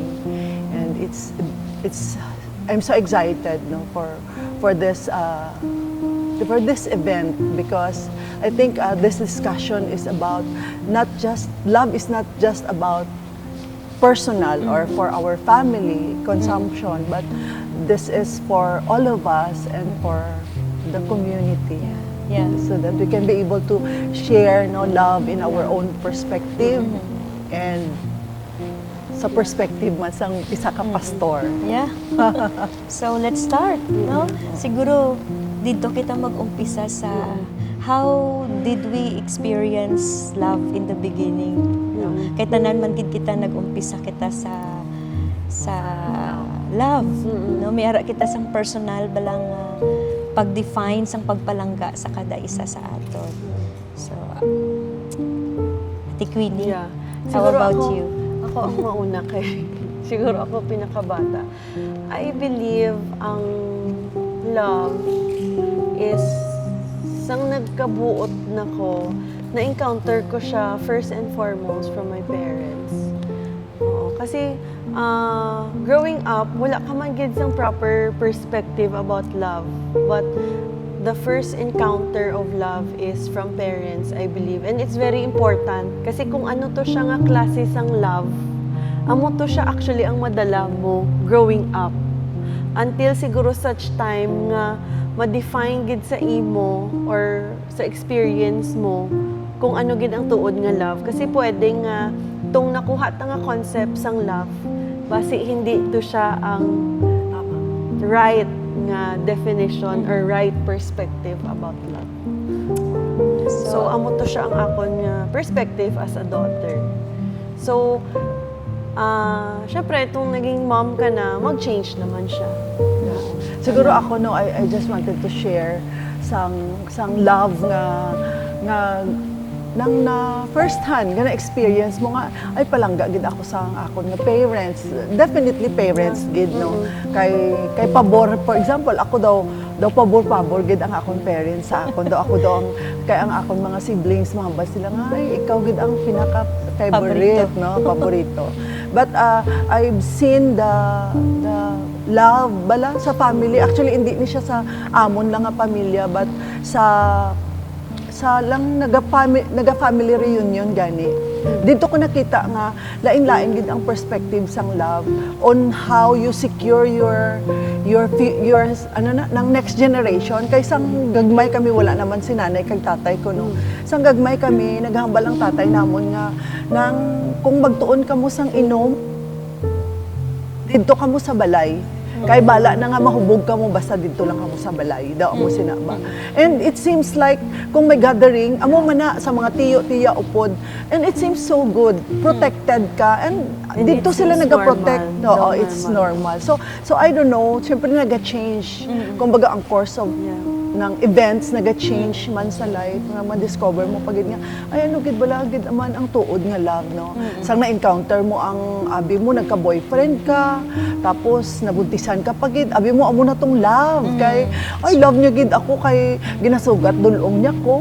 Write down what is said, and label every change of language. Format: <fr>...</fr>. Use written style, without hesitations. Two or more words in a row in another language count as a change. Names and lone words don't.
<en>And I'm so excited, no, for this event, because I think this discussion is about love is not just about personal or for our family consumption, but this is for all of us and for the community. Yeah. So that we can be able to share love in our own perspective, and</en> <hil>sa perspective man sang isa ka pastor.</hil> <en>Yeah. So let's start, no?</en> <hil>Siguro dito kita mag-umpisa sa</hil> <en>how did we experience love in the beginning?</en> <hil>No? Kay tanan man gid kita nag-umpisa kita sa love, no? May ara kita sang personal balang pag-define sang pagpalangga sa kada isa sa aton.</hil> <en>So Ate Queenie, Yeah. how</en> <hil>Siguro</hil> <en>about</en> <hil>ako,</hil> <en>you?</en> <hil>Ako ang mauna kay siguro ako pinakabata.</hil> <en>I believe ang love is</en> <hil>sang nagkabuot nako, na-encounter ko siya</hil> <en>first and foremost from my parents.</en> <hil>Oo, kasi</hil> <en>growing up,</en> <hil>wala ka man gid sang</hil> <en>proper perspective about love. But the first encounter of love is from parents, I believe. And it's very important</en> <hil>kasi kung ano to siya nga klase sang love, amo to siya actually ang madala mo</hil> <en>growing up.</en> <hil>Until siguro</hil> <en>such time</en> <hil>nga ma-define gid sa imo or sa experience mo kung ano gid ang tuod nga love. Kasi pwede nga tong nakuha ta nga concept sang love, basi hindi to siya ang right nga definition or</hil> <en>right perspective about love.</en> <hil>So amo to siya ang akon nga perspective</hil> <en>as a daughter.</en> <hil>So syempre itong naging mom ka na, mag-change naman siya. Siguro ako no,</hil> <en>I just wanted to share</en> <hil>sang love nga nang na</hil> <en>first hand</en> <hil>nga na experience mo nga ay palangga gid ako sa akon nga parents, definitely parents gid no, kay pabor,</hil> <en>for example</en> <hil>ako daw pabor gid ang akon parents sa akon daw, ako daw ang kay ang akon mga siblings mahambal sila nga ay ikaw gid ang pinaka favorite no, paborito.</hil> <en>But I've seen the love</en> <hil>bala sa family, actually hindi ni siya sa amon lang nga pamilya but sa lang naga-family reunion gani. Dito ko nakita nga lain-lain gid ang perspective sang love</hil> <en>on how you secure your</en> <hil>ano na nang</hil> <en>next generation.</en> <hil>Kay sang gagmay kami wala naman si nanay kag tatay ko no. Sang gagmay kami naghambal ang tatay namon nga nang kung magtuon kamo sang inom dito kamo sa balay. Kay bala na nga mahubog ka mo basta dito lang kamo sa balay daw mo sinaba.</hil> <en>And it seems like</en> <hil>kung may gathering amo man na sa mga tiyo-tiya upod,</hil> <en>and it seems so good, protected ka, and</en> <hil>dito sila naga-protect.</hil> <en>No, it's normal. So I don't know,</en> <hil>syempre naga-change. Kumbaga ang course of ng events naga-change man sa life nga ma-discover mo pagid nga ay ano gid bala gid man ang tuod nga love no. Sang na-encounter mo ang abi mo nagka-boyfriend ka tapos nabuntisan ka pagid abi mo amo na tong love kay ay love niya gid ako kay ginasugat dulong niya ko.</hil>